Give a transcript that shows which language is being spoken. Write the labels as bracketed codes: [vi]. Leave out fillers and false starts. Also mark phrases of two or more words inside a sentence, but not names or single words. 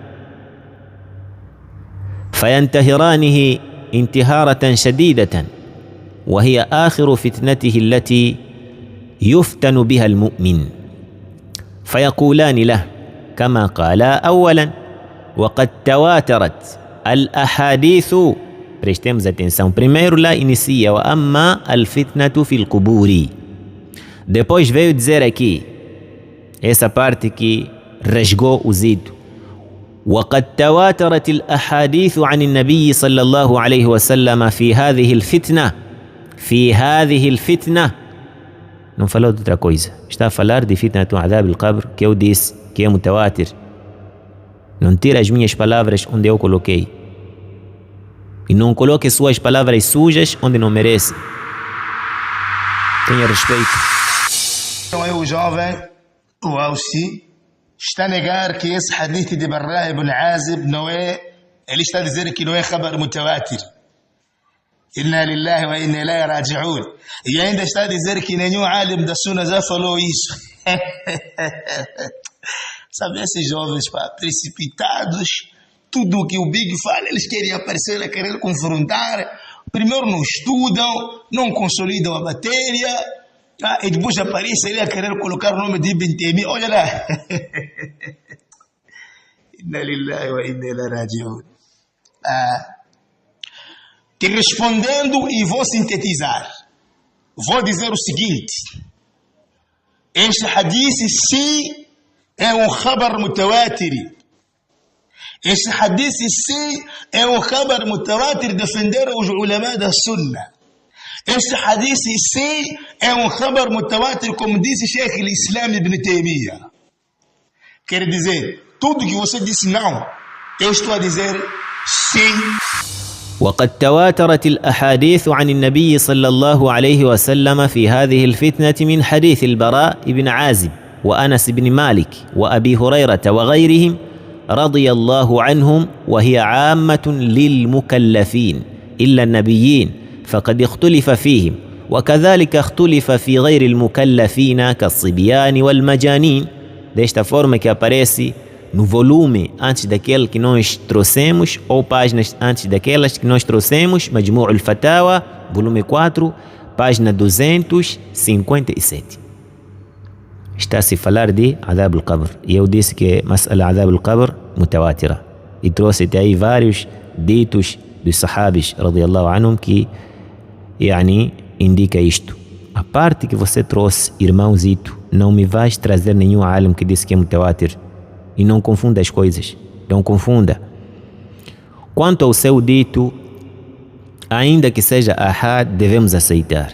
[ar] فينتهرانه انتهارة شديدة، وهي آخر فتنته التي يفتن بها المؤمن. فيقولان له كما قال أولا: وقد تواترت الأحاديث. [pt] Prestemos atenção. Primeiro lá inicia: [ar] وأما الفتنة في القبور. [pt] Depois veio dizer aqui, essa parte que rasgou o Zito: [ar] وقد تواترت الأحاديث عن النبي صلى الله عليه وسلم في هذه الفتنة. [pt] Não falou de outra coisa. Está a falar de fitna do [ar] عذاب القبر, [pt] que eu disse que é mutawatir. Não tira as minhas palavras onde eu coloquei. E não coloque suas palavras sujas onde não merece. Tenha respeito. Então eu, o jovem, o Aussi, está a negar que esse hadith de Barra ibn Azib não é... Ele está a dizer que não é [ar] خبر متواتر. إنا لله وإنا إليه راجعون. [pt] E ainda está a dizer que nenhum alim da Sunna já falou isso. Sabe, esses jovens, precipitados, tudo o que o Big fala, eles querem aparecer, querem confrontar. Primeiro não estudam, não consolidam a matéria, E depois aparece ele a querer colocar o nome de Ibn Taymiyyah. Olha lá. [ar] إنا لله وإنا إليه راجعون. [pt] Te respondendo e vou sintetizar. Vou dizer o seguinte. Este hadith sim é um [ar] خبر متواتر. [pt] Este hadith sim é um [ar] خبر متواتر [pt] defender os ulama da sunna. Este hadith sim é um [ar] خبر متواتر, [pt] como disse Sheikh al-Islam Ibn Taymiyyah. Quer dizer, tudo que você disse não, eu estou a dizer sim. [ar] وقد تواترت الأحاديث عن النبي صلى الله عليه وسلم في هذه الفتنة من حديث البراء بن عازب وأنس بن مالك وأبي هريرة وغيرهم رضي الله عنهم، وهي عامة للمكلفين إلا النبيين فقد اختلف فيهم، وكذلك اختلف في غير المكلفين كالصبيان والمجانين. [pt] Desta forma que aparece no volume antes daquele que nós trouxemos, ou páginas antes daquelas que nós trouxemos, Majmu' al-Fatawa, volume 4, página 257. Está a se falar de [ar] عذاب القبر. [pt] E eu disse que [ar] مسألة عذاب القبر متواترة. [pt] E trouxe até aí vários ditos dos sahabis, [ar] رضي الله عنهم, [pt] que indica isto. A parte que você trouxe, irmãozito, não me vais trazer nenhum alim que disse que é mutawatir. E não confunda as coisas. Não confunda. Quanto ao seu dito, ainda que seja ahad, devemos aceitar.